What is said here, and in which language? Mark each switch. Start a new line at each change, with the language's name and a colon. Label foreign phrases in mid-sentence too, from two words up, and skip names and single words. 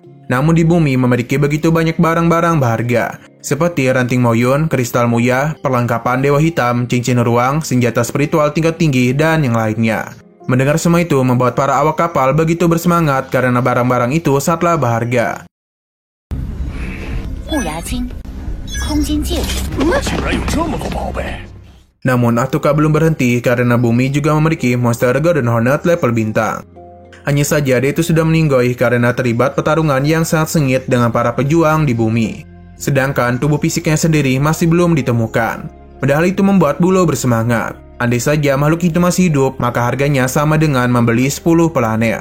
Indonesian: Namun di bumi memiliki begitu banyak barang-barang berharga, seperti ranting moyun, kristal muya, perlengkapan dewa hitam, cincin ruang, senjata spiritual tingkat tinggi, dan yang lainnya. Mendengar semua itu membuat para awak kapal begitu bersemangat karena barang-barang itu sangatlah berharga.
Chinese: 木牙晶、空间戒指，竟然有这么多宝贝！
Indonesian: Namun Atuka belum berhenti karena bumi juga memiliki monster Golden Hornet level bintang. Hanya saja dia itu sudah meninggoy karena terlibat pertarungan yang sangat sengit dengan para pejuang di bumi. Sedangkan tubuh fisiknya sendiri masih belum ditemukan. Padahal itu membuat Bulo bersemangat. Andai saja makhluk itu masih hidup, maka harganya sama dengan membeli 10 planet.